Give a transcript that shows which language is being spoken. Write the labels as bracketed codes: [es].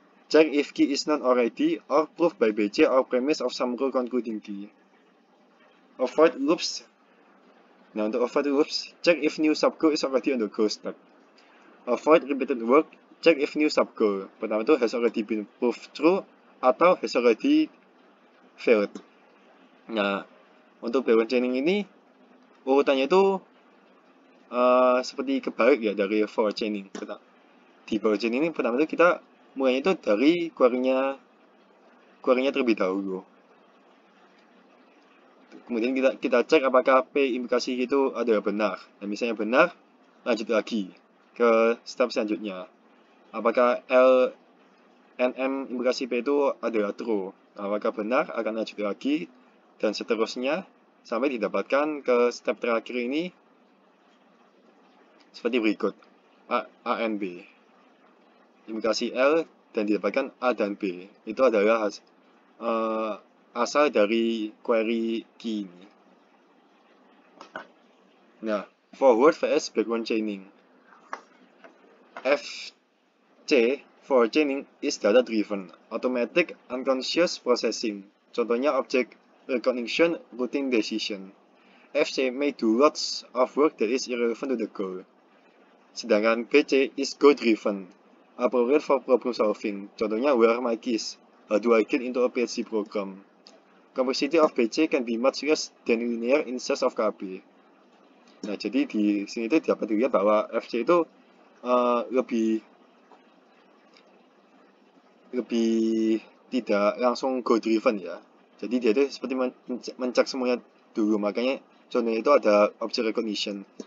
[en] Check if key is known already or prove by BC or premise of some rule concluding key. Avoid loops. [id] Nah, untuk [en] avoid loops, check if new subgoal is already on the goal stack. Avoid repeated work, check if new subgoal. [id] Pertama itu [en] has already been proved true [id] atau [en] has already failed. [id] Nah, untuk backward chaining ini urutannya itu seperti kebalik ya dari forward chaining. Di backward chaining ini pertama itu kita mulainya itu dari query-nya terlebih dahulu. Kemudian kita cek apakah P implikasi itu adalah benar. Dan misalnya benar, lanjut lagi ke step selanjutnya. Apakah L and M implikasi P itu adalah true. Apakah benar, akan lanjut lagi dan seterusnya sampai didapatkan ke step terakhir ini seperti berikut. A and B implikasi L dan didapatkan A dan B. Itu adalah asal dari query key ini. [en] Nah, forward vs backward chaining. FC forward chaining is data driven, automatic unconscious processing. [id] Contohnya object recognition, routing decision. [en] FC may do lots of work that is irrelevant to the goal. [id] Sedangkan [en] BC is goal driven, appropriate for problem solving. [id] Contohnya [en] where are my keys? How do I get into a PHP program? Complexity of BC can be much less than linear in size of KB. [id] Nah, jadi di sini itu dapat dilihat bahwa FC itu lebih tidak langsung goal driven ya. Jadi dia itu seperti mencek semuanya dulu, makanya contohnya itu ada object recognition.